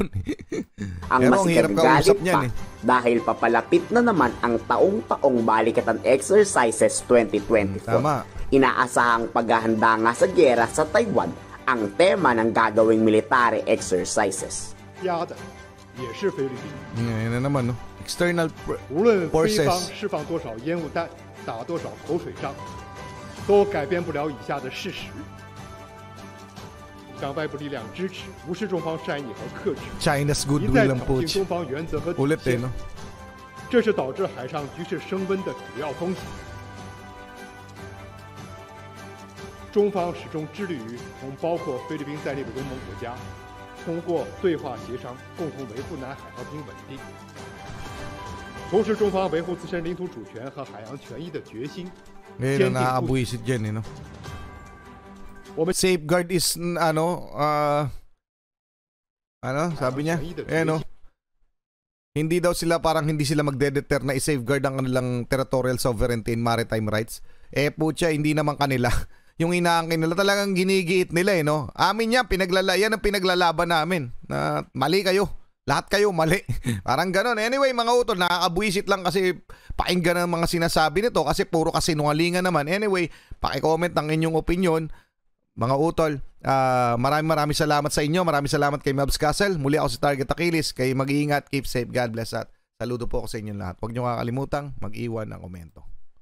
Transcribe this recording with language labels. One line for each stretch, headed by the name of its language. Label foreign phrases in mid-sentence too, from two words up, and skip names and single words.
Filipino: Ang masikagalit pa dahil papalapit na naman ang taong-taong balikatan exercises 2024. Tama. Inaasahang paghahanda nga sa giyera sa Taiwan ang tema ng gagawing military exercises. Yan na naman, no?
English: External forces.
Chinese: 释放多少烟雾弹，打多少口水仗，都改变不了以下的事实。向外部力量支持，无视中方善意和克制。
English: China's goodwill
Filipino: ang push. Ulit no?
Chinese: 这是导致海上局势升温的主要风险。中方始终致力于同包括菲律宾在内的东盟国家，通过对话协商，共同维护南海和平稳定。同时，中方维护自身领土主权和海洋权益的决心坚定不移。
Filipino: 我们 safeguard is sabi niya, hindi daw sila hindi sila magde-deter na i-safeguard ang kanilang
English: territorial sovereignty and maritime rights.
Filipino: Putya, hindi naman kanila. Yung inaangkin nila talagang ginigiit nila no. Amin yan, yan ang pinaglalaban namin. Na mali kayo. Lahat kayo mali. Parang ganon. Anyway, mga utol, nakakabuisit lang kasi pakinggan ang mga sinasabi nito kasi puro kasinungalingan naman. Anyway, paki-comment ang inyong opinion. Mga utol, maraming salamat sa inyo. Maraming salamat kay Mabs Castle. Muli ako si Target Achilles. Kayo mag-iingat,
English: keep safe, God bless
Filipino: at saludo po ako sa inyo lahat. Huwag nyo kakalimutang mag-iwan ng komento.